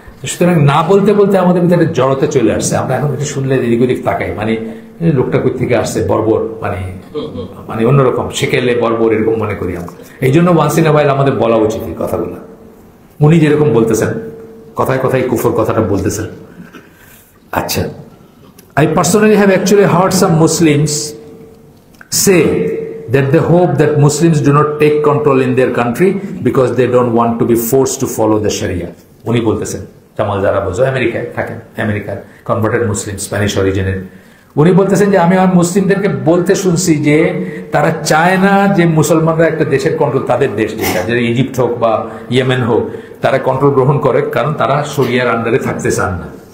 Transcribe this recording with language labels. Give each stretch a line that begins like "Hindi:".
Bangla: সুতরাং না বলতে বলতে আমাদের ভিতরে জড়তা চলে আসছে। আমরা এখন এটা শুনলে এদিক ওদিক তাকাই, মানে লোকটা কই থেকে আসছে, বর্বর, মানে অন্যরকম, সেকেলে বর্বর, এরকম মনে করি আমরা। এই জন্য
English: once in a while
Bangla: আমাদের বলা উচিত এই কথাগুলো। উনি যেরকম বলতেছেন, কথায় কথায় কুফর কথাটা বলতেছেন।
English: আচ্ছা, I personally have actually heard some Muslims say that they hope that Muslims do not take control in their country because they don't want to be forced to follow the Sharia.
Bangla: উনি বলতেছেন, জামাল যারা বোঝো, আমেরিকায় থাকেন, আমেরিকার converted মুসলিম, Spanish অরিজিনের। উনি বলতেছেন যে আমি আমার মুসলিমদেরকে বলতে শুনছি যে তারা চায় না যে মুসলমানরা একটা দেশের কন্ট্রোল, তাদের দেশ যেটা, যে ইজিপ্ট হোক বা ইয়েমেন হোক, তারা কন্ট্রোল গ্রহণ করে, কারণ তারা শরিয়ার আন্ডারে থাকতে চান না।